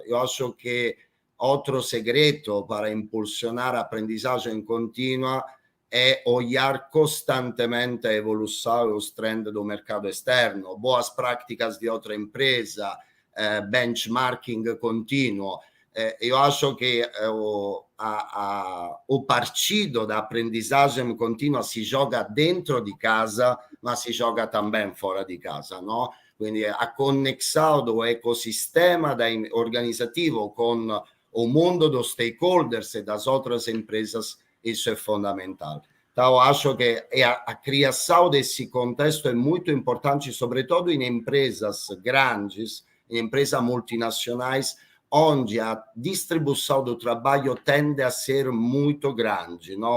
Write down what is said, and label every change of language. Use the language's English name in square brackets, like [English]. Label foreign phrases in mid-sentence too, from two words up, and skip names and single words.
[Portuguese] Eu acho que outro segredo para impulsionar a aprendizagem contínua é olhar constantemente a evolução e os trends do mercado externo, boas práticas de outra empresa, benchmarking contínuo. Eu acho que o partido da aprendizagem contínua [Italian] si gioca dentro di casa, ma si gioca [Portuguese] também fora [Italian] di casa, [Portuguese] no? Quindi a conexão do ecossistema organizativo com o mundo dos stakeholders e das outras empresas, isso é fundamental. Então, acho que a criação desse contexto é muito importante, sobretudo em empresas grandes, em empresas multinacionais, onde a distribuição do trabalho tende a ser muito grande, no?